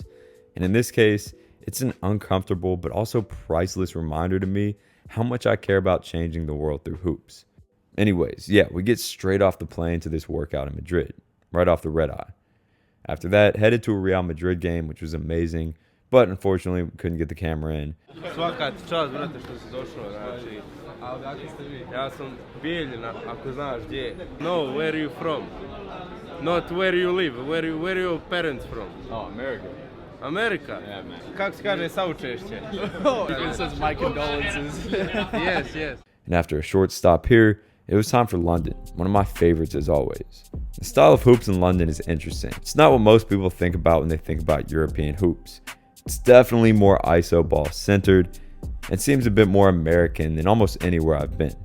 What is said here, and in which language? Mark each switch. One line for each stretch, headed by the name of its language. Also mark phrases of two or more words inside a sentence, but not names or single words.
English: And in this case, it's an uncomfortable but also priceless reminder to me how much I care about changing the world through hoops. Anyways, yeah, we get straight off the plane to this workout in Madrid, right off the red eye. After that, headed to a Real Madrid game, which was amazing, but unfortunately we couldn't get the camera in.
Serbian: Svaka ti čast, brate, što si došao, znači. A odakle ste vi? Ja sam Bijeljina, ako znaš gdje je.
English: No, where are you from? Not where you live, where are your parents from? Oh, America. America? Yeah, man.
Serbian: Kako se kaže saučešće?
English: It says my condolences. Yes. And after a short stop here, it was time for London, one of my favorites as always. The style of hoops in London is interesting. It's not what most people think about when they think about European hoops. It's definitely more ISO ball centered and seems a bit more American than almost anywhere I've been.